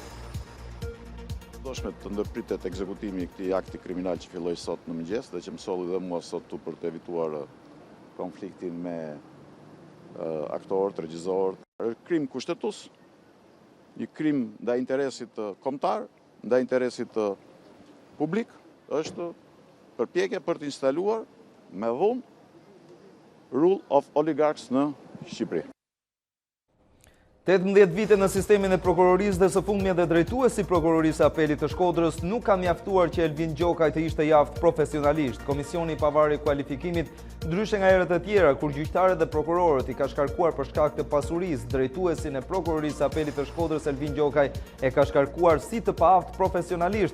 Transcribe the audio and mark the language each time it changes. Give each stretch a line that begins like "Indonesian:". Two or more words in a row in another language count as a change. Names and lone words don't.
Albanian: Doshme të ndërpritet ekzekutimi i këtij akti kriminal që filloi sot në mëngjes dhe që më solli dhe mua sot tu për të evituar konfliktin me aktorët, regjisorët. Krim kushtetues, një krim ndaj interesit kombëtar, ndaj interesit publik është përpjekje për të instaluar me dhunë
English: rule of oligarchs
Albanian: në Shqipëri. 18 vite në sistemin e prokurorisë dhe së fundmi edhe drejtuesi prokurorisë apelit të Shkodrës nuk ka mjaftuar që Elvin Gjokaj të ishte javë profesionalisht. Komisioni i pavarur i kualifikimit, ndryshe nga herët e tjera, kur gjyqtarët dhe prokurorët i ka shkarkuar për shkak të pasurisë, drejtuesin e prokurorisë apelit të Shkodrës Elvin Gjokaj e ka shkarkuar si të paaft profesionalisht.